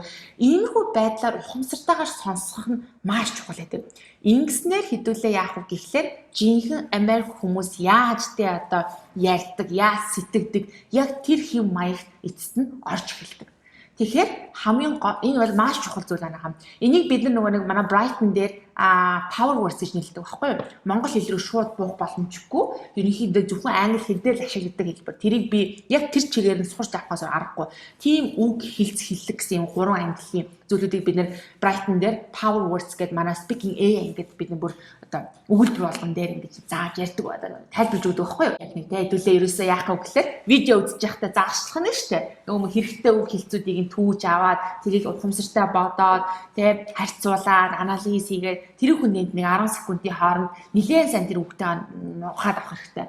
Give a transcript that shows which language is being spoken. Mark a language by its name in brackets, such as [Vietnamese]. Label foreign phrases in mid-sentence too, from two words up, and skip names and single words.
[Mongolian] Иймэрхүү байдлаар ухамсартайгаар сонсох нь маш чухал байдаг. Ингэснээр хэдүүлээ яах вэ гэхлээр жинхэнэ Америк хүмүүс яаж ярьдаг, яаж сэтгэдэг, яг тэр хэв маягт эцэст нь орж эхэлдэг. Тэгэхээр хамгийн энэ бол маш чухал зүйл байна. Энийг бид нэг манай Brighton дээр [English] power words [Mongolian] гэж нэрлэдэг байхгүй юу? Монгол хэл рүү шууд буух боломжгүй. Ерөнхийдөө зөвхөн англи хэл дээр л ашигладаг хэлбэр. Тэрийг би яг тэр чигээр нь сурч авахаас аргагүй. Тийм үг хэллэг гэсэн юм 3 английн зүйлүүдийг бид нэр Brighton дээр [English] power words [Mongolian] гэдэг манай [English] speaking AI [Mongolian] гэдэг бид бүр өгүүлбэр болгон дээр ингэж зааж ярьдаг байдаг. Тайлбарж өгдөг байхгүй юу? Яг нэг хэдүүлээ ерөөсөө яах вэ гэхэлэр видео үзэж байхдаа заагчлах нь шүү дээ. Нөгөө хэрэгтэй үг хэлцүүдийг нь түүж аваад тэрийг ухамсартай бодоод харьцуулаад анализ хийгээд тэр хүнийд нэг 10 секундын хооронд нэлээд сайн тэр үгтэй ухаад авах хэрэгтэй.